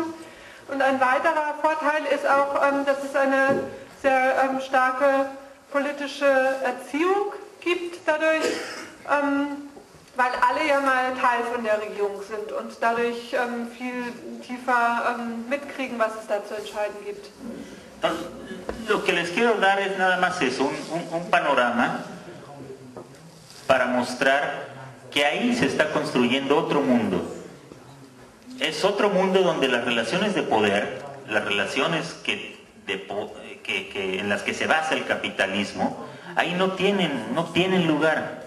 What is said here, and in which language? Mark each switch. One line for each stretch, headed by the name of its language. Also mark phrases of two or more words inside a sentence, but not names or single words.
German: Und ein weiterer Vorteil ist auch, dass es eine sehr starke politische Erziehung gibt dadurch, weil alle ja mal Teil von der Regierung sind und dadurch viel tiefer mitkriegen, was es da zu entscheiden gibt.
Spanish: Lo que les quiero dar es nada más eso, un panorama para mostrar que ahí se está construyendo otro mundo. Es otro mundo donde las relaciones de poder, las relaciones en las que se basa el capitalismo, ahí no tienen lugar.